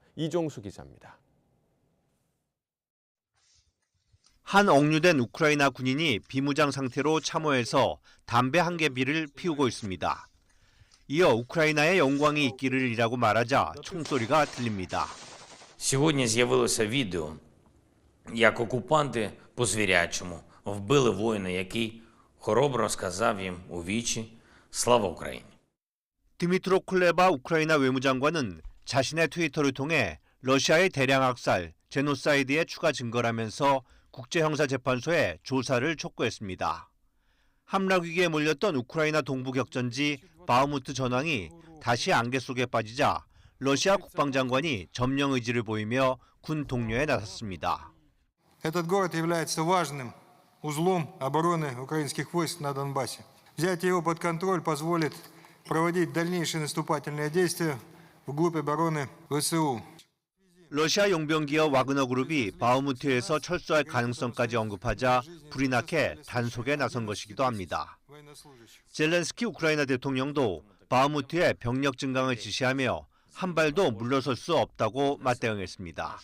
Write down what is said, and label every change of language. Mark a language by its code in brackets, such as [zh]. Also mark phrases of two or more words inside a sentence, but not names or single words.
[ko] 이종수 기자입니다. 한 억류된 우크라이나 군인이 비무장 상태로 참호에서 담배 한 개비를 피우고 있습니다. 이어 우크라이나의 영광이 있기를이라고 말하자 총소리가 들립니다. [uk] Сьогодні з'явилося відео, як окупанти по звірячому вбили воїна, який хоробро сказав їм у вічі «Слава Україні». [ko] 드미트로 쿨레바 우크라이나 외무장관은 자신의 트위터를 통해 러시아의 대량 학살, 제노사이드의 추가 증거라면서 국제형사재판소에 조사를 촉구했습니다. 함락 위기에 몰렸던 우크라이나 동부 격전지 바흐무트 전황이 다시 안개 속에 빠지자 러시아 국방장관이 점령 의지를 보이며 군 독려에 나섰습니다. [ru] Этот город является важным узлом обороны украинских войск на Донбассе. Взятие его под контроль позволит проводить дальнейшие наступательные действия вглубь обороны ВСУ. [ko] 러시아 용병기업 와그너 그룹이 바흐무트에서 철수할 가능성까지 언급하자 불이 나게 단속에 나선 것이기도 합니다. 젤렌스키 우크라이나 대통령도 바흐무트의 병력 증강을 지시하며 한 발도 물러설 수 없다고 맞대응했습니다.